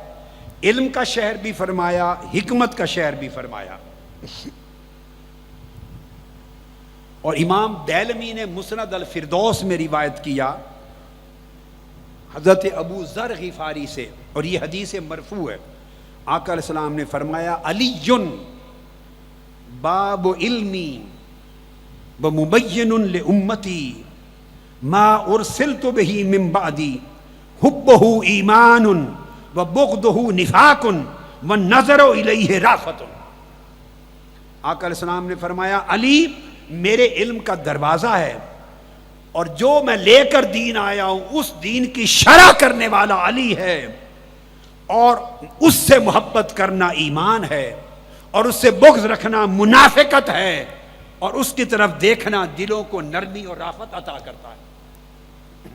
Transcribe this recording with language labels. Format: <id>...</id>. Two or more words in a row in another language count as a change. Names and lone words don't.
<ur>علم کا شہر بھی فرمایا، حکمت کا شہر بھی فرمایا. اور امام دیلمی نے مسند الفردوس میں روایت کیا حضرت ابو ذر غفاری سے، اور یہ حدیث مرفوع ہے. آقا علیہ السلام نے فرمایا</ur> <ar>علی باب علمی و مبین لامتی ما ارسلت به من بعدی حبہ ایمان و بغضہ نفاق والنظر الیہ رافت.</ar> <ur>آقا علیہ السلام نے فرمایا علی میرے علم کا دروازہ ہے، اور جو میں لے کر دین آیا ہوں اس دین کی شرح کرنے والا علی ہے، اور اس سے محبت کرنا ایمان ہے، اور اس سے بغض رکھنا منافقت ہے، اور اس کی طرف دیکھنا دلوں کو نرمی اور رافت عطا کرتا ہے.</ur>